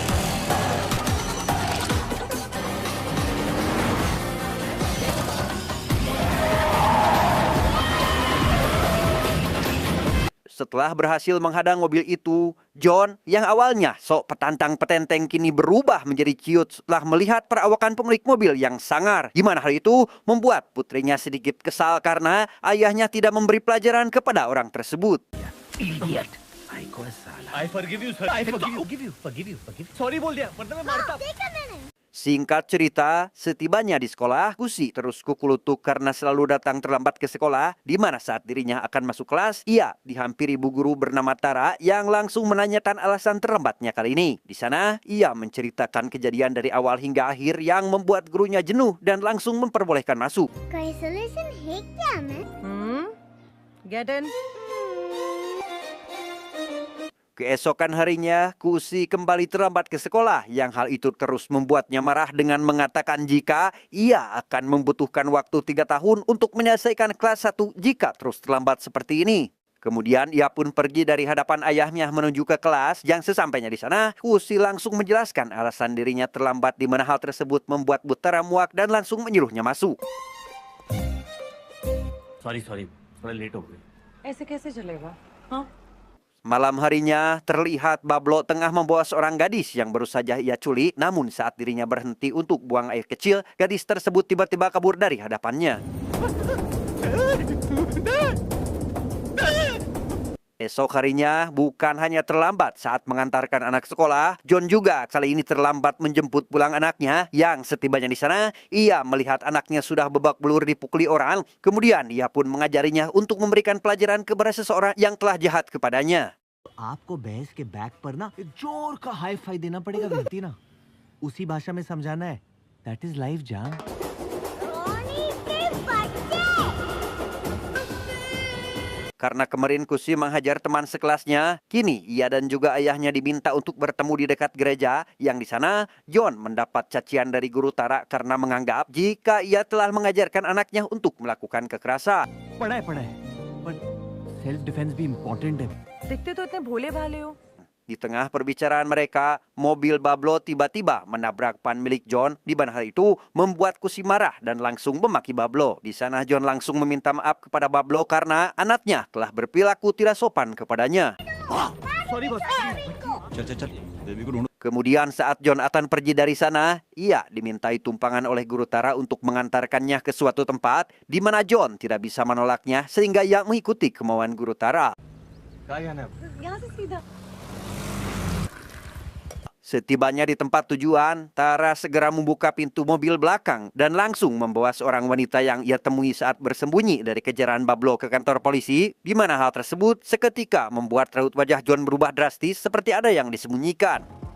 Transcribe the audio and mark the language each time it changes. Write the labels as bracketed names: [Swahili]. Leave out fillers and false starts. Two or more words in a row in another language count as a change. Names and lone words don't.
[Indonesian] Setelah berhasil menghadang mobil itu, John yang awalnya sok petantang petenteng kini berubah menjadi ciut setelah melihat perawakan pemilik mobil yang sangar. Di mana hal itu membuat putrinya sedikit kesal karena ayahnya tidak memberi pelajaran kepada orang tersebut. [English] idiot I forgive you sir I forgive you sorry [Hindi] बोल दिया वरना मैं मारता [Indonesian] Singkat cerita, setibanya di sekolah, Kusi terus kukulutuk karena selalu datang terlambat ke sekolah, di mana saat dirinya akan masuk kelas, ia dihampiri bu guru bernama Tara yang langsung menanyakan alasan terlambatnya kali ini. Di sana, ia menceritakan kejadian dari awal hingga akhir yang membuat gurunya jenuh dan langsung memperbolehkan masuk. [Hindi] कोई solution है क्या मैं? [English] Get in. [Indonesian] Keesokan harinya, Kusi kembali terlambat ke sekolah yang hal itu terus membuatnya marah dengan mengatakan jika ia akan membutuhkan waktu 3 tahun untuk menyelesaikan kelas 1 jika terus terlambat seperti ini. Kemudian ia pun pergi dari hadapan ayahnya menuju ke kelas yang sesampainya di sana, Kusi langsung menjelaskan alasan dirinya terlambat di mana hal tersebut membuat Butara muak dan langsung menyuruhnya masuk. [Hindi] सॉरी थोड़ा लेट हो गई ऐसे कैसे चलेगा? हाँ? [Indonesian] Malam harinya, terlihat Bablo tengah membawa seorang gadis yang baru saja ia culik. Namun saat dirinya berhenti untuk buang air kecil, gadis tersebut tiba-tiba kabur dari hadapannya. Esok harinya, bukan hanya terlambat saat mengantarkan anak sekolah, John juga kali ini terlambat menjemput pulang anaknya. Yang setibanya di sana, ia melihat anaknya sudah babak belur dipukuli orang. Kemudian ia pun mengajarinya untuk memberikan pelajaran kepada seseorang yang telah jahat kepadanya. [Hindi] आपको भैंस के बैक पर ना एक जोर का [English] high five [Hindi] देना पड़ेगा विनती ना उसी भाषा में समझाना है [English] that is life [Hindi] जान रोनी के बच्चे [Indonesian] Karena kemarin Kusi menghajar teman sekelasnya, kini ia dan juga ayahnya diminta untuk bertemu di dekat gereja. Yang di sana, John mendapat cacian dari guru Tara karena menganggap jika ia telah mengajarkan anaknya untuk melakukan kekerasan. [Hindi] पढ़ा है पर [English] self defense [Hindi] भी इम्पोर्टेंट है दिखते तो इतने भोले भाले हो. [Indonesian] Di tengah perbicaraan mereka, mobil Bablo tiba-tiba menabrak pan milik John. Di mana hal itu membuat Kusi marah dan langsung memaki Bablo. Di sana John langsung meminta maaf kepada Bablo karena anaknya telah berperilaku tidak sopan kepadanya. [English] sorry boss [Hindi] चल बेबी को ढूंढो [Indonesian] Kemudian saat John akan pergi dari sana, ia dimintai tumpangan oleh guru Tara untuk mengantarkannya ke suatu tempat di mana John tidak bisa menolaknya sehingga ia mengikuti kemauan guru Tara. [Hindi] यहाँ से सीधा. [Indonesian] Setibanya di tempat tujuan, Tara segera membuka pintu mobil belakang dan langsung membawa seorang wanita yang ia temui saat bersembunyi dari kejaran Bablo ke kantor polisi, di mana hal tersebut seketika membuat raut wajah John berubah drastis seperti ada yang disembunyikan.